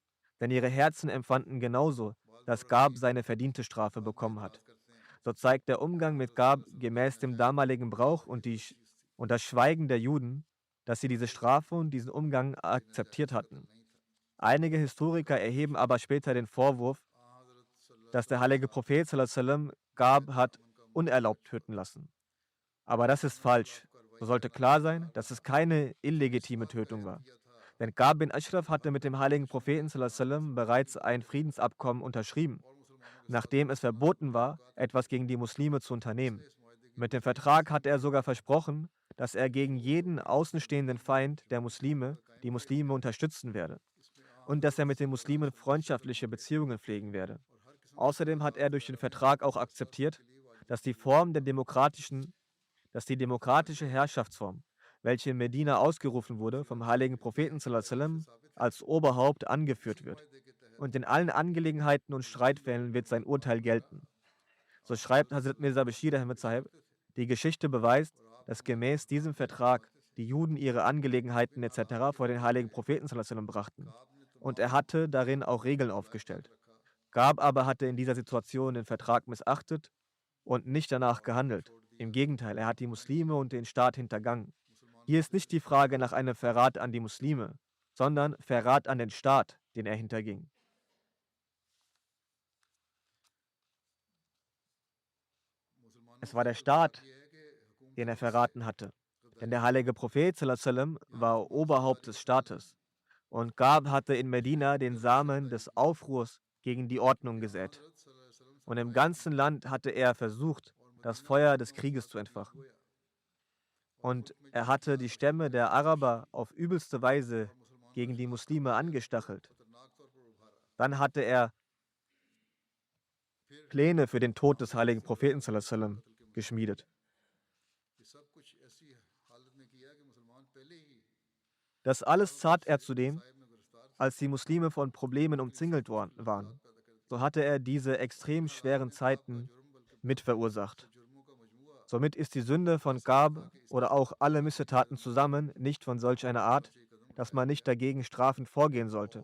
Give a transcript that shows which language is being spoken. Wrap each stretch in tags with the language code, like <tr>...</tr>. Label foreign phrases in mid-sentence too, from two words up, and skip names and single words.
<de>Denn ihre Herzen empfanden genauso, dass Gab seine verdiente Strafe bekommen hat. So zeigt der Umgang mit Gab gemäß dem damaligen Brauch und das Schweigen der Juden, dass sie diese Strafe und diesen Umgang akzeptiert hatten. Einige Historiker erheben aber später den Vorwurf, dass der heilige Prophet</de> <ar>صلى الله عليه وسلم</ar> <de>Gab hat unerlaubt töten lassen. Aber das ist falsch. So sollte klar sein, dass es keine illegitime Tötung war. Denn Gab bin Ashraf hatte mit dem heiligen Propheten</de> <ar>صلى الله عليه وسلم</ar> <de>bereits ein Friedensabkommen unterschrieben, nachdem es verboten war, etwas gegen die Muslime zu unternehmen. Mit dem Vertrag hatte er sogar versprochen, dass er gegen jeden außenstehenden Feind der Muslime die Muslime unterstützen werde und dass er mit den Muslimen freundschaftliche Beziehungen pflegen werde. Außerdem hat er durch den Vertrag auch akzeptiert, dass die demokratische Herrschaftsform, welche in Medina ausgerufen wurde, vom heiligen Propheten</de> <ar>صلى الله عليه وسلم</ar> <de>als Oberhaupt angeführt wird. Und in allen Angelegenheiten und Streitfällen wird sein Urteil gelten. So schreibt Hazrat Mirza Bashir Ahmed Sahib: Die Geschichte beweist, dass gemäß diesem Vertrag die Juden ihre Angelegenheiten etc. vor den heiligen Propheten</de> <ar>صلى الله عليه وسلم</ar> <de>brachten. Und er hatte darin auch Regeln aufgestellt. Gab aber hatte in dieser Situation den Vertrag missachtet und nicht danach gehandelt. Im Gegenteil, er hat die Muslime und den Staat hintergangen. Hier ist nicht die Frage nach einem Verrat an die Muslime, sondern Verrat an den Staat, den er hinterging. Es war der Staat, den er verraten hatte. Denn der heilige Prophet</de> <ar>صلى الله عليه وسلم</ar> <de>war Oberhaupt des Staates. Und Gab hatte in Medina den Samen des Aufruhrs gegen die Ordnung gesät. Und im ganzen Land hatte er versucht, das Feuer des Krieges zu entfachen. Und er hatte die Stämme der Araber auf übelste Weise gegen die Muslime angestachelt. Dann hatte er Pläne für den Tod des heiligen Propheten</de> <ar>صلى الله عليه وسلم</ar> <de>geschmiedet. Das alles tat er zudem, als die Muslime von Problemen umzingelt waren. So hatte er diese extrem schweren Zeiten mit verursacht. Somit ist die Sünde von Gab oder auch alle Missetaten zusammen nicht von solch einer Art, dass man nicht dagegen strafend vorgehen sollte.</de>